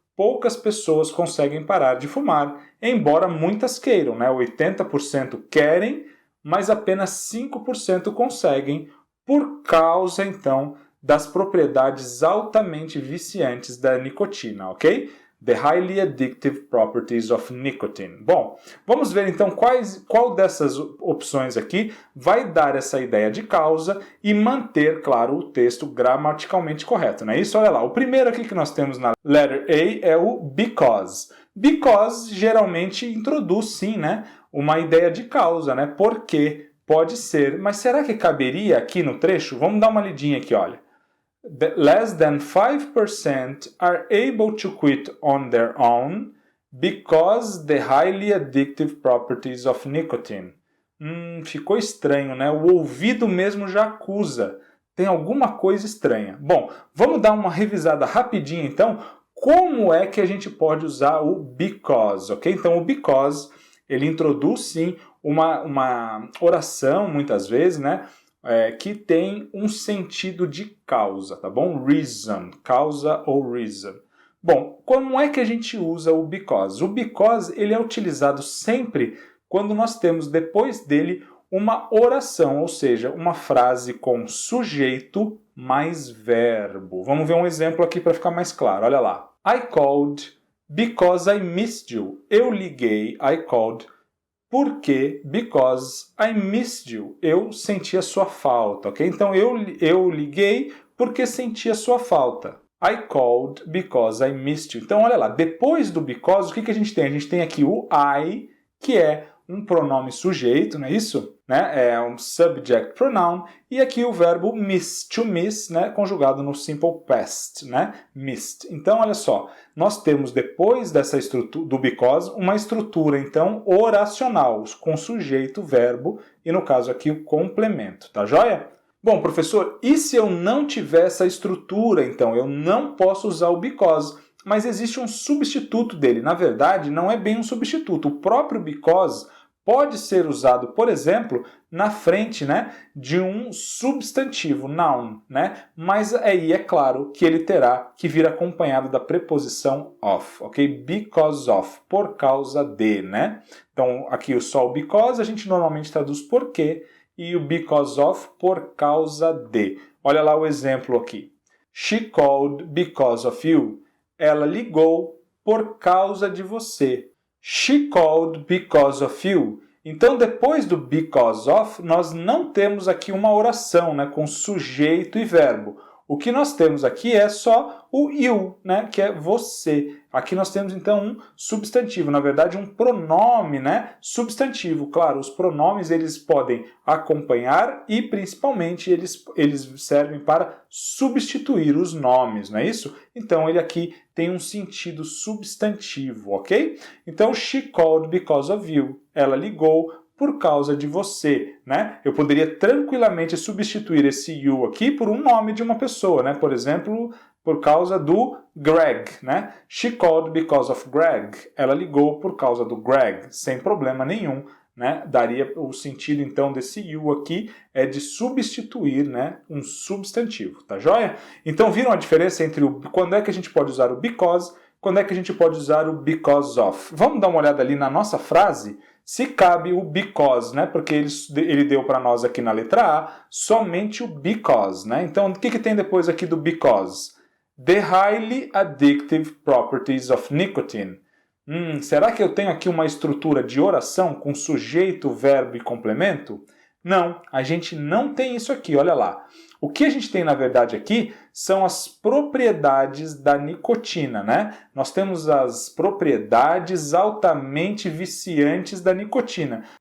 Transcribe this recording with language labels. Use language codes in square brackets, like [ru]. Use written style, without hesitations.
[pt] poucas pessoas conseguem parar de fumar, embora muitas queiram, né? 80% querem, mas apenas 5% conseguem, por causa, então, das propriedades altamente viciantes da nicotina, ok? [en] The highly addictive properties of nicotine. [pt] Bom, vamos ver então qual dessas opções aqui vai dar essa ideia de causa e manter, claro, o texto gramaticalmente correto, não é isso? Olha lá, o primeiro aqui que nós temos na letter A é o because. Because geralmente introduz, sim, né, uma ideia de causa, né? Porque pode ser, mas será que caberia aqui no trecho? Vamos dar uma lidinha aqui, olha. [en] Less than 5% are able to quit on their own because the highly addictive properties of nicotine. [pt] Ficou estranho, né? O ouvido mesmo já acusa. Tem alguma coisa estranha. Bom, vamos dar uma revisada rapidinho então. Como é que a gente pode usar o because, ok? Então o because, ele introduz sim uma oração, muitas vezes, né? Que tem um sentido de causa, tá bom? Reason, causa ou reason. Bom, como é que a gente usa o because? O because ele é utilizado sempre quando nós temos depois dele uma oração, ou seja, uma frase com sujeito mais verbo. Vamos ver um exemplo aqui para ficar mais claro. Olha lá. [en] I called because I missed you. [pt] Eu liguei, [en] I called, [pt] porque, [en] because I missed you, [pt] eu senti a sua falta, ok? Então, eu liguei porque senti a sua falta. [en] I called because I missed you. [pt] Então, olha lá, depois do because, o que a gente tem? A gente tem aqui o I, que é um pronome sujeito, não é isso? Né? É um subject pronoun. E aqui o verbo miss, to miss, né? Conjugado no simple past, né? Missed. Então, olha só, nós temos depois dessa estrutura do because uma estrutura, então, oracional, com sujeito, verbo e, no caso aqui, o complemento. Tá joia? Bom, professor, e se eu não tiver essa estrutura, então? Eu não posso usar o because, mas existe um substituto dele. Na verdade, não é bem um substituto. O próprio because pode ser usado, por exemplo, na frente, né, de um substantivo, noun, né? Mas aí é claro que ele terá que vir acompanhado da preposição of, ok? Because of, por causa de, né? Então, aqui só o because a gente normalmente traduz porque e o because of por causa de. Olha lá o exemplo aqui. [en] She called because of you. [pt] Ela ligou por causa de você. [en] She called because of you. [pt] Então, depois do because of, nós não temos aqui uma oração, né, com sujeito e verbo. O que nós temos aqui é só o you, né, que é você. Aqui nós temos, então, um substantivo, na verdade, um pronome, né, substantivo. Claro, os pronomes eles podem acompanhar e, principalmente, eles servem para substituir os nomes, não é isso? Então, ele aqui tem um sentido substantivo, ok? Então, [en] she called because of you. [pt] Ela ligou por causa de você, né? Eu poderia tranquilamente substituir esse you aqui por um nome de uma pessoa, né? Por exemplo, por causa do Greg, né? [en] She called because of Greg. [pt] Ela ligou por causa do Greg, sem problema nenhum, né? Daria o sentido, então, desse you aqui é de substituir, né, um substantivo, tá joia? Então, viram a diferença entre quando é que a gente pode usar o because, quando é que a gente pode usar o because of? Vamos dar uma olhada ali na nossa frase, se cabe o because, né? Porque ele deu para nós aqui na letra A somente o because, né? Então, o que tem depois aqui do because? [en] The highly addictive properties of nicotine. [pt] Será que eu tenho aqui uma estrutura de oração com sujeito, verbo e complemento? Não, a gente não tem isso aqui, olha lá. O que a gente tem, na verdade, aqui são as propriedades da nicotina, né? Nós temos as propriedades altamente viciantes da nicotina.